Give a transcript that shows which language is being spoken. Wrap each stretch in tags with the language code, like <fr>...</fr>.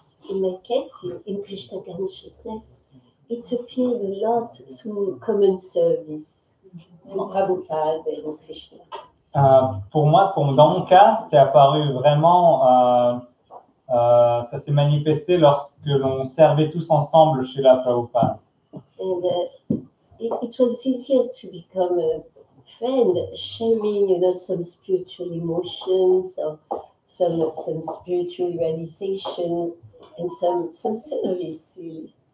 <en>in my case, in Krishna consciousness, it appeared a lot through common service, through Prabhupada and Krishna.</en> <fr>Pour moi, dans mon cas, c'est apparu vraiment, ça s'est manifesté lorsque l'on servait tous ensemble chez la Prabhupada.</fr> <en>And it was easier to become a friend, sharing, some spiritual emotions or some spiritual realization and some service, really.</en>